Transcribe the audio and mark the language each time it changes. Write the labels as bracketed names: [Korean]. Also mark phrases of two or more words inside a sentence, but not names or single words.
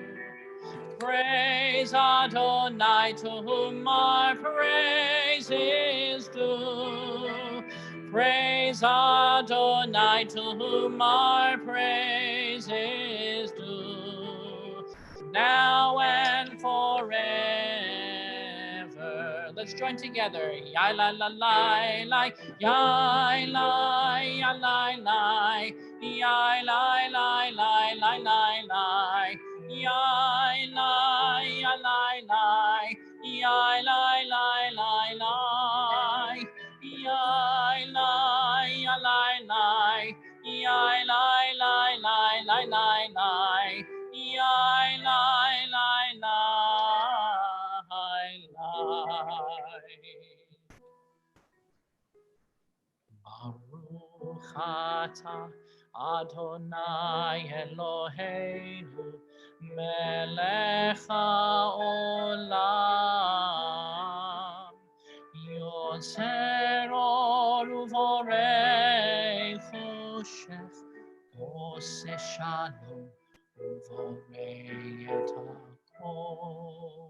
[English] Praise Adonai, to whom our praise is due. Praise Adonai, to whom our praise is due. Now and forever. Let's join together. Yai la la la la, yai la ya la la, yai la la la la la la. Yai lai, ya lai lai, yai lai lai lai lai, yai lai, ya lai lai, yai lai lai lai lai lai lai, yai lai lai lai lai. [Hebrew] ברוך אתה אדוני אלוהינו מלך העולם יוצר אור ובורא חושך עושה שלום ובורא את הכל.